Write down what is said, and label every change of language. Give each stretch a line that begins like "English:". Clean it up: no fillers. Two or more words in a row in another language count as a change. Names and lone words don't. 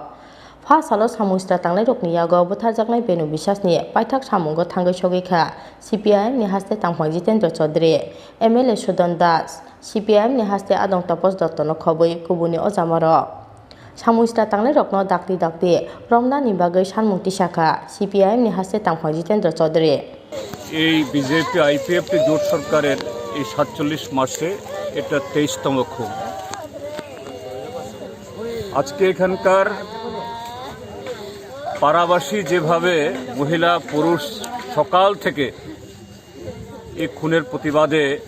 Kok Borok: Fasalo Samuistra Tanglai rokni yago bothajaknai benu bisas ni paithak samungo thangai sogikha CPIM ni haste tangphang Jitendra Chaudhary MLA Sudan Das CPIM ni haste adong Tapos Dotto no khoboi kubuni ojamaro Samuistra Tanglai rokno dakti romna ni bagai sanmung tisaka CPIM ni haste tangphang Jitendra Chaudhary
Bangla: এই বিজেপি আইপিএফ জোট সরকারের এই ৪৭ মাসে এটা ২৩তম খুন। আজকে এখানকার পাড়াবাসী যেভাবে মহিলা পুরুষ সকাল থেকে এই খুনের প্রতিবাদে